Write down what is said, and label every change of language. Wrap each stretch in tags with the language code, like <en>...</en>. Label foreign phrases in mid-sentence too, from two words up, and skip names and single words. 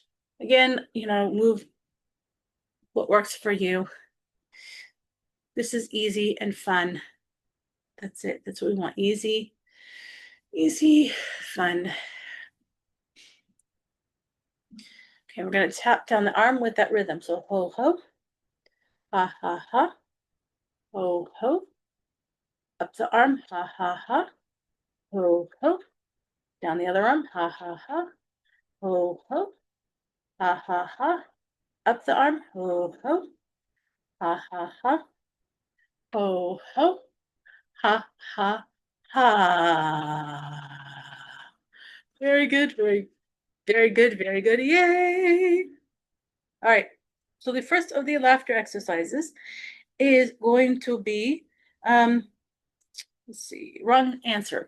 <en>Again, move what works for you. This is easy and fun. That's it. That's what we want. Easy Easy, fun. Okay, we're going to tap down the arm with that rhythm. So ho, ho, ha, ha, ha, ho, ho. Up the arm, ha, ha, ha, ho, ho. Down the other arm, ha, ha, ha, ho, ho, ha, ha, ha. Up the arm, ho, ho, ha, ha, ha, ho, ho, ha, ha, ha. Very good, very good, very good. Yay! All right. So the first of the laughter exercises is going to be, let's see, wrong answer.</en>